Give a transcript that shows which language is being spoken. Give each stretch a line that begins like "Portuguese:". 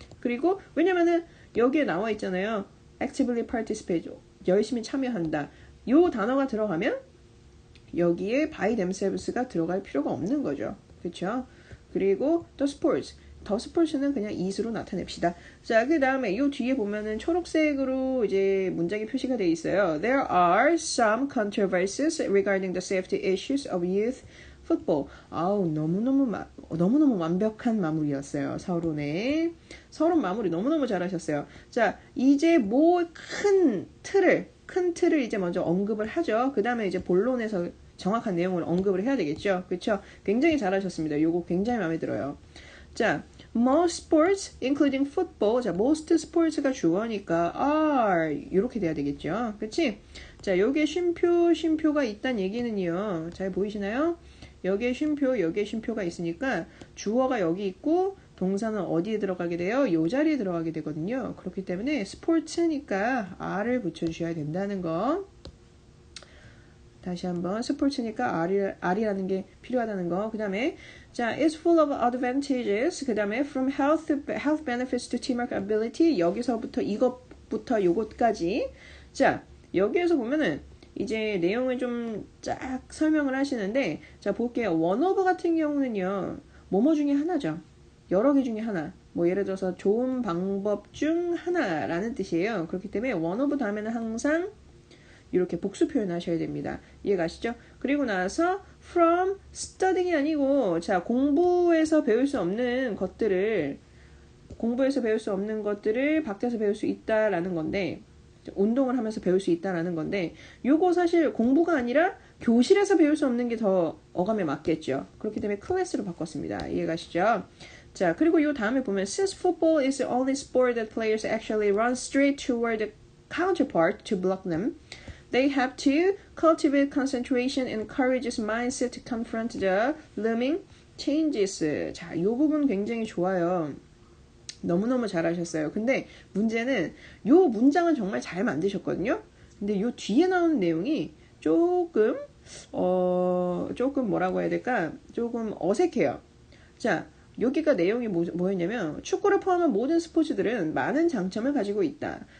Korean: 그리고 왜냐면은 여기에 나와 있잖아요.
English: actively participate
Korean: 열심히 참여한다. 요 단어가 들어가면 여기에
English: by themselves
Korean: 가 들어갈 필요가 없는 거죠. 그렇죠? 그리고 또 sports 더 스포츠는 그냥 is로 나타냅시다. 자, 그 다음에 이 뒤에 보면은 초록색으로 이제 문장이 표시가 되어 있어요.
English: There are some controversies regarding the safety issues of youth football.
Korean: 아우, 너무너무 완벽한 마무리였어요. 서론에. 서론 마무리 너무너무 잘하셨어요. 자, 이제 큰 틀을 이제 먼저 언급을 하죠. 그 다음에 이제 본론에서 정확한 내용을 언급을 해야 되겠죠. 그렇죠? 굉장히 잘하셨습니다. 요거 굉장히 마음에 들어요. 자,
English: most sports, including football.
Korean: 자, most sports가 주어니까 are 이렇게 돼야 되겠죠. 그치? 자, 여기에 쉼표가 있단 얘기는요. 잘 보이시나요? 여기에 쉼표가 있으니까 주어가 여기 있고 동사는 어디에 들어가게 돼요? 요 자리에 들어가게 되거든요. 그렇기 때문에 sports니까 are를 붙여주셔야 된다는 거. 다시 한번 스포츠니까 R이라는 게 필요하다는 거. 그 다음에 자,
English: is full of advantages.
Korean: 그 다음에
English: from health benefits to teamwork ability.
Korean: 여기서부터 이것부터 요것까지. 자, 여기에서 보면은 이제 내용을 좀 쫙 설명을 하시는데 자, 볼게요. one of 같은 경우는요. 뭐뭐 중에 하나죠. 여러 개 중에 하나. 뭐 예를 들어서 좋은 방법 중 하나라는 뜻이에요. 그렇기 때문에 one of 다음에는 항상 이렇게 복수 표현하셔야 됩니다. 이해가시죠? 그리고 나서
English: from studying
Korean: 이 아니고 자 공부에서 배울 수 없는 것들을 밖에서 배울 수 있다라는 건데 운동을 하면서 배울 수 있다라는 건데 요거 사실 공부가 아니라 교실에서 배울 수 없는 게 더 어감에 맞겠죠. 그렇기 때문에 클래스로 바꿨습니다. 이해가시죠? 자 그리고 요 다음에 보면
English: since football is the only sport that players actually run straight toward the counterpart to block them. They have to cultivate concentration and courageous mindset to confront the looming changes.
Korean: 자, 이 부분 굉장히 좋아요. 너무너무 잘하셨어요. 근데 문제는 이 문장은 정말 잘 만드셨거든요. 근데 이 뒤에 나오는 내용이 조금 뭐라고 해야 될까? 조금 어색해요. 자, 여기가 내용이 뭐였냐면 축구를 포함한 모든 스포츠들은 많은 장점을 가지고 있다.